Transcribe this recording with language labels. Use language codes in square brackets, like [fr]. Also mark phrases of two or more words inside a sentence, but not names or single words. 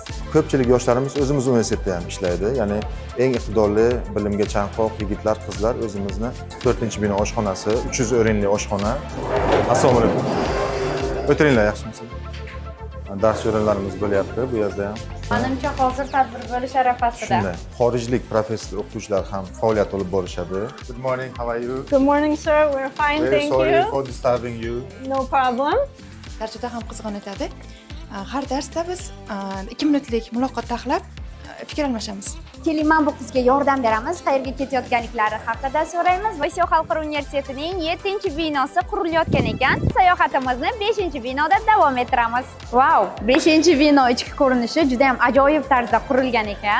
[uz] Ko'pchilik yoshlarimiz o'zimiz universitetda ham ishlaydi. Ya'ni eng iqtidorli, bilimga chanqoq yigitlar, qizlar o'zimizni 4-bino oshxonasi, 300 o'rinli oshxona. Assalomu alaykum. O'tiringlar, yaxshimisiz? Dars o'rinlarimiz bo'lyapti bu yerda ham. Menimcha hozir tadbir bo'lish arafasida. Shunday. Xorijlik professor o'qituvchilar ham faoliyat olib borishadi. [en] Good morning, how are you? Good morning, sir. We're fine, Very thank sorry you. for disturbing you. No problem. [uz] Dars juda ham qizg'in o'tadi. Har darsda biz 2 minutlik muloqot taxlab fikr almashamiz. Keling, men bu qizga yordam beramiz. Qayerga ketayotganliklari haqida so'raymiz. Osiyo xalqaro universitetining 7-binosi qurilayotgan ekan. Sayohatimizni 5-binoda davom ettiramiz. Wow, 5-bino ichki ko'rinishi juda ham ajoyib tarzda qurilgan ekan.